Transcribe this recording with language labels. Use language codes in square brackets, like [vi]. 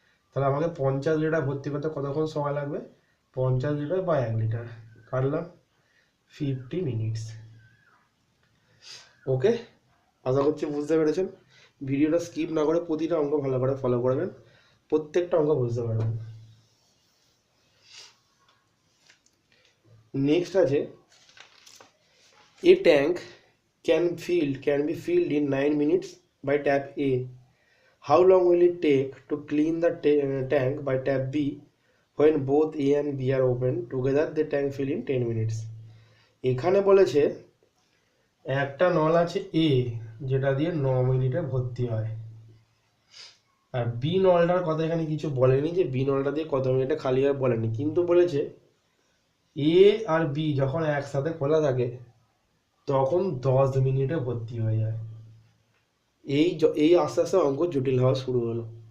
[bn] তাহলে আমাকে 50 লিটার ভর্তি করতে কতক্ষণ সময় লাগবে? 50 লিটার বা 1 লিটার কাটলাম 50 মিনিটস। ওকে, আশা করছি বুঝতে পেরেছেন। ভিডিওটা স্কিপ না করে প্রতিটা অঙ্ক ভালো করে ফলো করবেন, প্রত্যেকটা অঙ্ক বুঝতে পারবেন। নেক্সট আছে, [en] A tank can be filled in 9 minutes by tap A. How long will it take to clean the tank by tap B when both A and B are open together? The tank fill in 10 minutes. [bn] এখানে বলেছে একটা নল আছে এ, যেটা দিয়ে 9 মিনিটে ভর্তি হয়, আর বি নলটার কথা এখানে কিছু বলেনি যে বি নলটা দিয়ে কত মিনিটে খালি হয় বলেনি, কিন্তু বলেছে এ আর বি যখন একসাথে খোলা থাকে তখন 10 মিনিটে ভর্তি হয়ে যায়। এই আস্তে আস্তে অঙ্ক জটিল হওয়া শুরু হলো।